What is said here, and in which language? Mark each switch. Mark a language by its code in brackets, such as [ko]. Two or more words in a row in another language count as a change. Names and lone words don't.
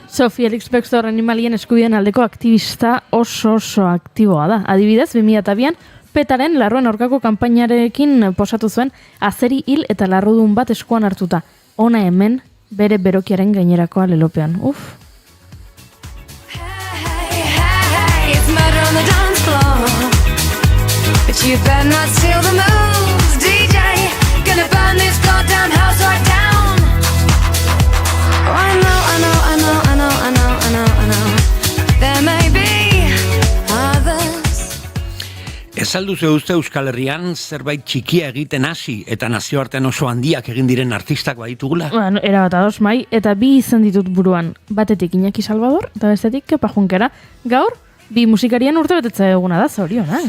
[eu] Sophie Ellis Bextor animalien eskubideen aldeko aktivista oso aktiboa da. Adibidez, 2002an Petaren larruen aurkako kanpainarekin posatu zuen azeri hil eta larrudun bat eskuan hartuta. Hona hemen bere berokiaren gainerakoa lelopean. Uf. [en] Hey, it's murder on the dance floor. But you better not steal the moves, DJ. Gonna burn this goddamn house right down. Oh, I know. There may be others. [eu] Ez alduzu uste Euskal Herrian zerbait txikia egiten hasi eta nazioartean oso handiak egin diren artistak baditugula? Bueno, erabat ados, Mai, eta bi izen ditut buruan. Batetik Iñaki Salvador, eta bestetik Kepa Junkera. Gaur, bi musikarien urtebetetze eguna da, zorionak.